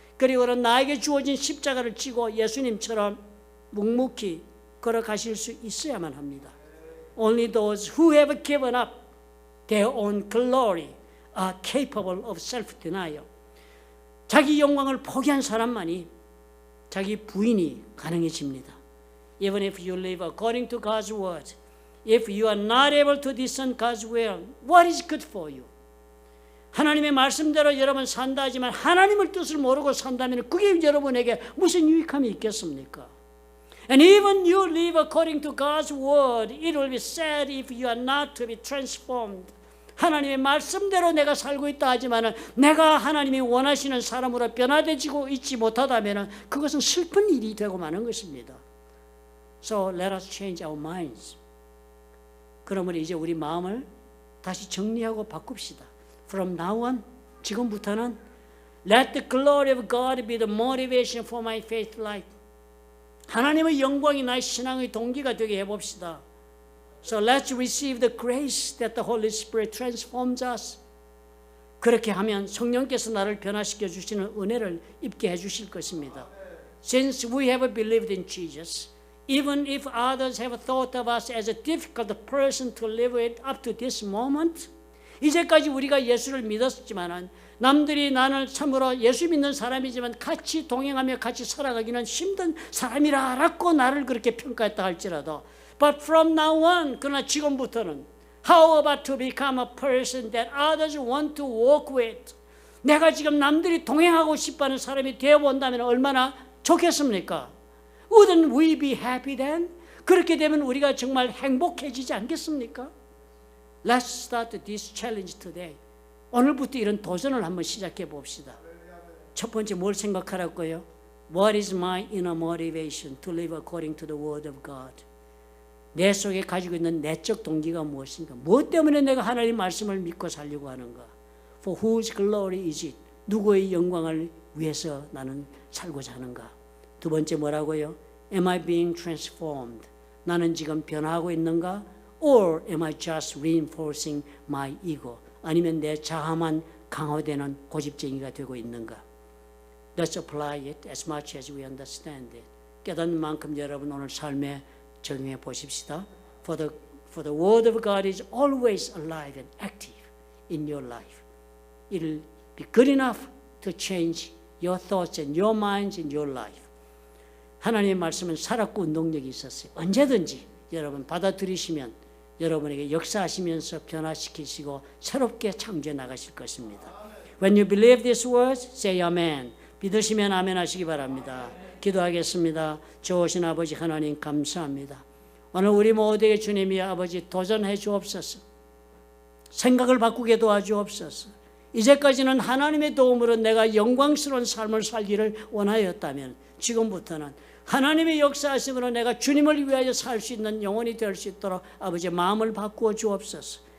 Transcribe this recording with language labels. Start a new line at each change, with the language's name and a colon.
Korean: 그리고는 나에게 주어진 십자가를 지고 예수님처럼 묵묵히 걸어가실 수 있어야만 합니다.
English: Only those who have given up their own glory are capable of self-denial.
Korean: 자기 영광을 포기한 사람만이 자기 부인이 가능해집니다.
English: Even if you live according to God's word, if you are not able to discern God's will, what is good for you?
Korean: 하나님의 말씀대로 여러분 산다 하지만 하나님의 뜻을 모르고 산다면 그게 여러분에게 무슨 유익함이 있겠습니까?
English: And even you live according to God's word, it will be sad if you are not to be transformed.
Korean: 하나님의 말씀대로 내가 살고 있다 하지만 내가 하나님이 원하시는 사람으로 변화되지고 있지 못하다면 그것은 슬픈 일이 되고 마는 것입니다.
English: So let us change our minds.
Korean: 그러므로 이제 우리 마음을 다시 정리하고 바꿉시다.
English: From now on,
Korean: 지금부터는
English: Let the glory of God be the motivation for my faith life.
Korean: 하나님의 영광이 나의 신앙의 동기가 되게 해봅시다.
English: So let's receive the grace that the Holy Spirit transforms us.
Korean: 그렇게 하면 성령께서 나를 변화시켜 주시는 은혜를 입게 해 주실 것입니다.
English: Since we have believed in Jesus, even if others have thought of us as a difficult person to live with up to this moment,
Korean: 이제까지 우리가 예수를 믿었지만은 남들이 나는 참으로 예수 믿는 사람이지만 같이 동행하며 같이 살아가기는 힘든 사람이라고 나를 그렇게 평가했다 할지라도,
English: but from now on,
Korean: 그러나 지금부터는
English: how about to become a person that others want to walk with?
Korean: 내가 지금 남들이 동행하고 싶어하는 사람이 되어본다면 얼마나 좋겠습니까?
English: Wouldn't we be happy then?
Korean: 그렇게 되면 우리가 정말 행복해지지 않겠습니까?
English: Let's start this challenge today.
Korean: 오늘부터 이런 도전을 한번 시작해 봅시다. 첫 번째 뭘 생각하라고요?
English: What is my inner motivation to live according to the word of God?
Korean: 내 속에 가지고 있는 내적 동기가 무엇인가? 무엇 때문에 내가 하나님의 말씀을 믿고 살려고 하는가?
English: For whose glory is it?
Korean: 누구의 영광을 위해서 나는 살고자 하는가? 두 번째 뭐라고요?
English: Am I being transformed?
Korean: 나는 지금 변화하고 있는가?
English: Or am I just reinforcing my ego?
Korean: 아니면 내 자아만 강화되는 고집쟁이가 되고 있는가?
English: Let's apply it as much as we understand it.
Korean: 깨닫는 만큼 여러분 오늘 삶에 적용해 보십시다.
English: For the word of God is always alive and active in your life. It'll be good enough to change your thoughts and your minds in your life.
Korean: 하나님의 말씀은 살았고 운동력이 있었어요. 언제든지 여러분 받아들이시면 여러분에게 역사하시면서 변화시키시고 새롭게 창조해 나가실 것입니다.
English: When you believe these words, say amen.
Korean: 믿으시면 아멘 하시기 바랍니다. 기도하겠습니다. 좋으신 아버지 하나님 감사합니다. 오늘 우리 모두에게 주님이 아버지 도전해 주옵소서. 생각을 바꾸게 도와주옵소서. 이제까지는 하나님의 도움으로 내가 영광스러운 삶을 살기를 원하였다면 지금부터는 하나님의 역사하심으로 내가 주님을 위하여 살 수 있는 영혼이 될 수 있도록 아버지의 마음을 바꾸어 주옵소서.